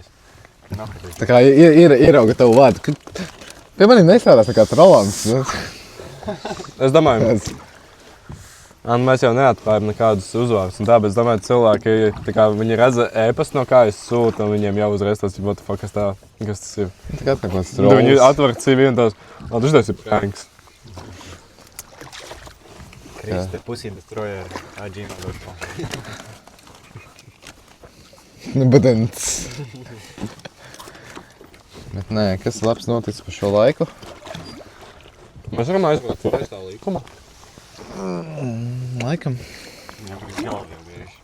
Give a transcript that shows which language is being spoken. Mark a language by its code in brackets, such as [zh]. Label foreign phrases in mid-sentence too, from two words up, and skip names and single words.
[lv] Tā kā ierauga tavu vārdu. Pie maniem nestrādās nekāds Rolands. Es domāju, mēs jau neatklājam nekādus uzvārdus un tā, bet es domāju, cilvēki, tā kā viņi redz ēpastu, no kā es sūtu, un viņiem jau uzreiz tas ir, [en] what the fuck, [lv] kas tas ir. Tā kā kāds Tad viņi Rolands. atver CV un tās, tas ir pranks. Kriste, Pussy Destroyer, gmail.com. Badants. Bet nē, kas labs noticis par šo laiku? Mēs varam aizbraukt pēc tā līkuma. Laikam. Jā, viņš jau bieži.